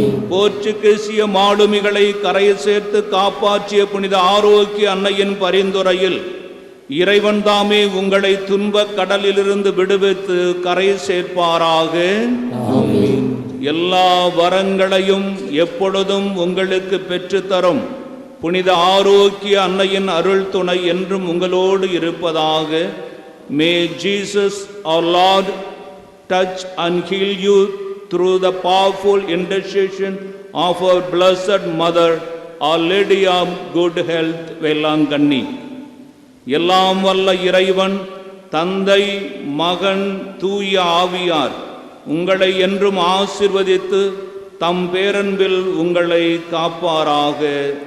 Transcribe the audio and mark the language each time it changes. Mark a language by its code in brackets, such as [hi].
[ta] போர்ச்சுகீசிய மாலுமிகளை கரை சேர்த்து காப்பாற்றிய புனித ஆரோக்கிய அன்னையின் பரிந்துரையில் இறைவன் தாமே உங்களை துன்பக் கடலிலிருந்து விடுவித்து கரை சேர்ப்பாராக. எல்லா வரங்களையும் எப்பொழுதும் உங்களுக்கு பெற்றுத்தரும் புனித ஆரோக்கிய அன்னையின் அருள் துணை என்றும் உங்களோடு இருப்பதாக. [en] May Jesus our Lord touch and heal you through the powerful intercession of our blessed Mother, Our Lady of Good Health, Velankanni. [ta] எல்லாம் வல்ல இறைவன் தந்தை, மகன், தூய ஆவியார் உங்களை என்றும் ஆசீர்வதித்து தம் பேரன்பில் உங்களை காப்பாராக.